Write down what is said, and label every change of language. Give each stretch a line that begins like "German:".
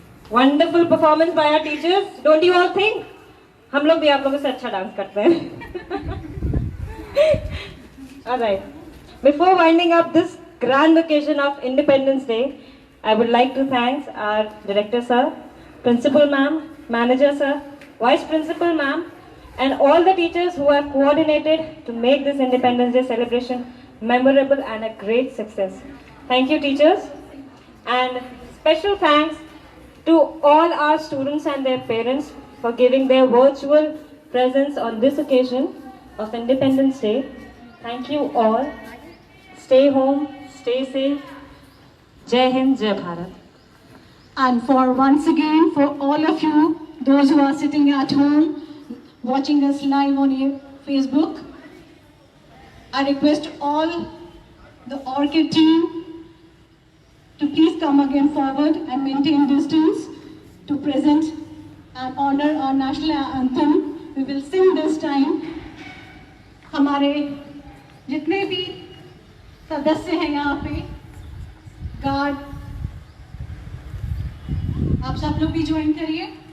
English: Wonderful performance by our teachers. Don't you all think?
Hindi: हम लोग भी आप लोगों से अच्छा डांस करते हैं.
English: All right. Before winding up this grand occasion of Independence Day, I would like to thank our director sir, principal ma'am, manager sir, vice principal ma'am, and all the teachers who have coordinated to make this Independence Day celebration memorable and a great success. Thank you, teachers. And special thanks to all our students and their parents for giving their virtual presence on this occasion of Independence Day. Thank you all. Stay home, stay safe.
Hindi: Jai Hind, Jai Bharat.
English: And for once again, for all of you, those who are sitting at home, watching us live on Facebook, I request all the Orchid team to please come again forward and maintain distance to present and honor our national anthem. We will sing this time.
Hindi: हमारे जितने भी सदस्य हैं यहाँ पे, guard, आप सब लोग भी ज्वाइन करिए.